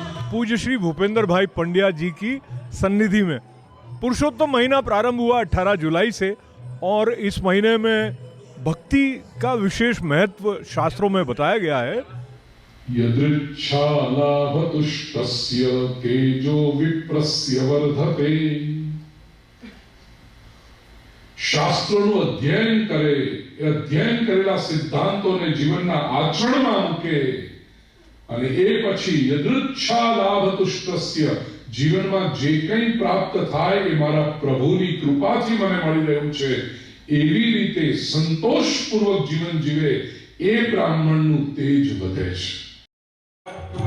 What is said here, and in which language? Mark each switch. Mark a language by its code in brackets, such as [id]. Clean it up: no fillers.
[hi] पूज्य श्री भूपेंद्र भाई पंड्या जी की सन्निधि में पुरुषोत्तम महीना प्रारंभ हुआ 18 जुलाई से और इस महीने में भक्ति का विशेष महत्व शास्त्रों में बताया गया है। [sa] यदृच्छालाभतुष्टस्य तेजो विप्रस्य वर्धते। [gu] શાસ્ત્રોનું અધ્યયન કરેલા સિદ્ધાંતોને જીવનના આચરણમાં મૂકે અને એ પછી [sa] યદૃચ્છા લાભતુષ્ટસ્ય [gu] જીવનમાં જે કંઈ પ્રાપ્ત થાય એ મારા પ્રભુની કૃપાથી મને મળી રહ્યું છે એવી રીતે સંતોષપૂર્વક જીવન જીવે એ બ્રાહ્મણનું તેજ વધે છે।